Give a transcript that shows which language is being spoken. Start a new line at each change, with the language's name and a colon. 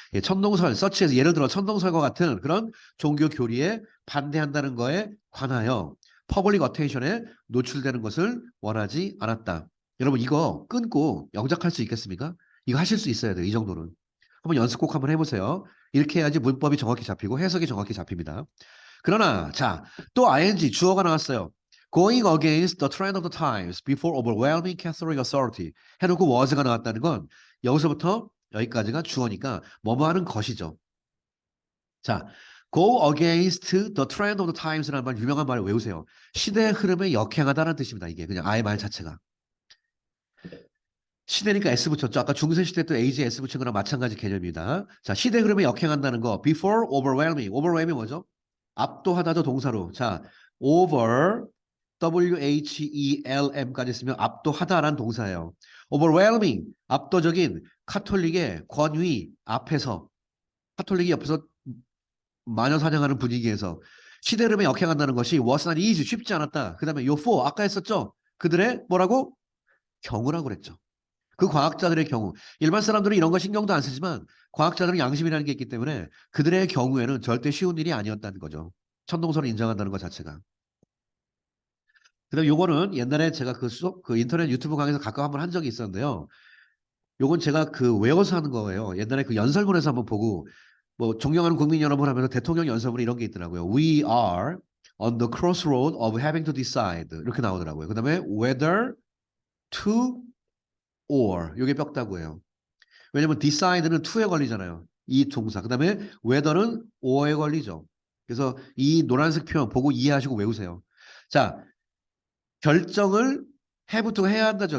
Korean: 예, 천동설, 서치에서 예를 들어 천동설과 같은 그런 종교 교리에 반대한다는 거에 관하여 퍼블릭 어텐션에 노출되는 것을 원하지 않았다. 여러분, 이거 끊고 영작할 수 있겠습니까? 이거 하실 수 있어야 돼요. 이 정도는. 한번 연습 꼭 한번 해보세요. 이렇게 해야지 문법이 정확히 잡히고 해석이 정확히 잡힙니다. 그러나 자, 또 ing 주어가 나왔어요.
English: Going against the trend of the times before overwhelming Catholic authority 해놓고 was가
Korean: 나왔다는 건 여기서부터 여기까지가 주어니까 뭐뭐 하는 것이죠.
English: 자, go against the trend of the times
Korean: 라는 말 유명한 말을 외우세요. 시대의 흐름에 역행하다는 뜻입니다. 이게 그냥 아예 말 자체가. 시대니까 S 붙였죠. 아까 중세시대 때 AG S 붙인 거랑 마찬가지 개념입니다. 자, 시대 흐름에 역행한다는 거.
English: Before overwhelming.
Korean: overwhelming 뭐죠? 압도하다죠, 동사로. 자, over, WHELM까지 쓰면 압도하다라는 동사예요. overwhelming, 압도적인 카톨릭의 권위 앞에서, 카톨릭이 옆에서 마녀 사냥하는 분위기에서 시대 흐름에 역행한다는 것이
English: was not easy,
Korean: 쉽지 않았다. 그 다음에 요 for, 아까 했었죠? 그들의 뭐라고? 경우라고 그랬죠. 그 과학자들의 경우, 일반 사람들은 이런 거 신경도 안 쓰지만 과학자들은 양심이라는 게 있기 때문에 그들의 경우에는 절대 쉬운 일이 아니었다는 거죠. 천동설을 인정한다는 것 자체가. 그다음 요거는 옛날에 제가 그 인터넷 유튜브 강의에서 가끔 한번 한 적이 있었는데요. 요건 제가 그 외워서 하는 거예요. 옛날에 그 연설문에서 한번 보고 뭐 존경하는 국민 여러분 하면서 대통령 연설문 이런 게 있더라고요.
English: We are on the crossroad of having to decide
Korean: 이렇게 나오더라고요. 그다음에 whether to or 요게 뼈다구예요. 왜냐면 decide는 to에 걸리잖아요. 이 동사. 그다음에 whether는 or에 걸리죠. 그래서 이 노란색 표현 보고 이해하시고 외우세요. 자, 결정을 해부터 해야 한다죠.